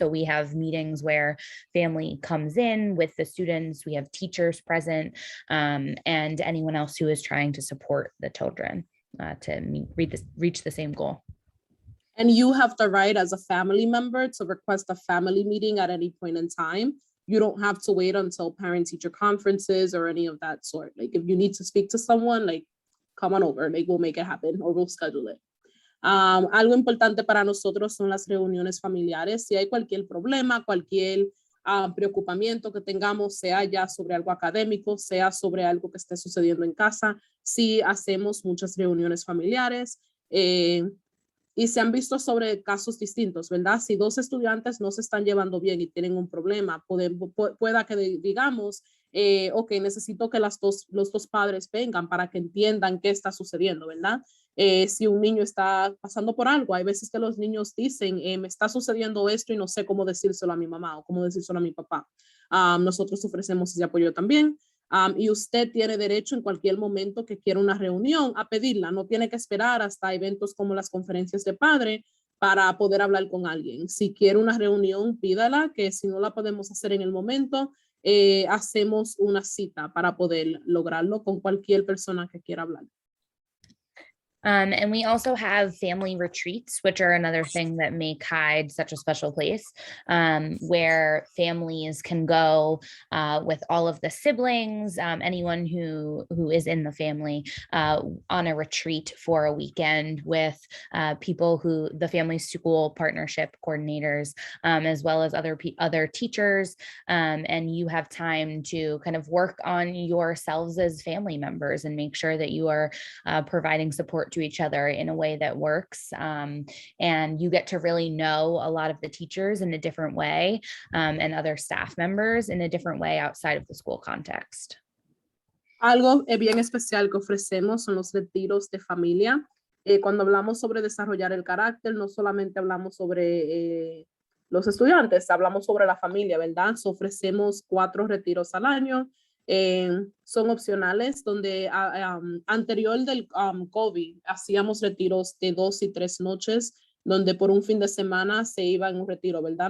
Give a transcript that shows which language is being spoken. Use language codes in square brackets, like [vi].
[en] So we have meetings where family comes in with the students, we have teachers present, and anyone else who is trying to support the children to reach the same goal. And you have the right as a family member to request a family meeting at any point in time. You don't have to wait until parent-teacher conferences or any of that sort. Like, if you need to speak to someone, like, come on over, like, we'll make it happen, or we'll schedule it. [es] Algo importante para nosotros son las reuniones familiares. Si hay cualquier problema, cualquier preocupamiento que tengamos, sea ya sobre algo académico, sea sobre algo que esté sucediendo en casa, sí hacemos muchas reuniones familiares. Y se han visto sobre casos distintos, ¿verdad? Si dos estudiantes no se están llevando bien y tienen un problema, pueda que digamos, ok, necesito que los dos padres vengan para que entiendan qué está sucediendo, ¿verdad? Si un niño está pasando por algo, hay veces que los niños dicen, me está sucediendo esto y no sé cómo decírselo a mi mamá o cómo decírselo a mi papá. Nosotros ofrecemos ese apoyo también. Y usted tiene derecho en cualquier momento que quiera una reunión a pedirla. No tiene que esperar hasta eventos como las conferencias de padre para poder hablar con alguien. Si quiere una reunión, pídala, que si no la podemos hacer en el momento, hacemos una cita para poder lograrlo con cualquier persona que quiera hablar. [en] And we also have family retreats, which are another thing that make Hyde such a special place, where families can go with all of the siblings, anyone who is in the family, on a retreat for a weekend with people who the family school partnership coordinators, as well as other teachers, and you have time to kind of work on yourselves as family members and make sure that you are providing support to each other in a way that works. And you get to really know a lot of the teachers in a different way, and other staff members in a different way outside of the school context. [es] Algo bien especial que ofrecemos son los retiros de familia. Cuando hablamos sobre desarrollar el carácter, no solamente hablamos sobre los estudiantes, hablamos sobre la familia, ¿verdad? So, ofrecemos 4 retiros al año. Son opcionales, donde anterior del COVID hacíamos retiros de 2 y 3 noches, donde por un fin de semana se iba en un retiro, ¿verdad?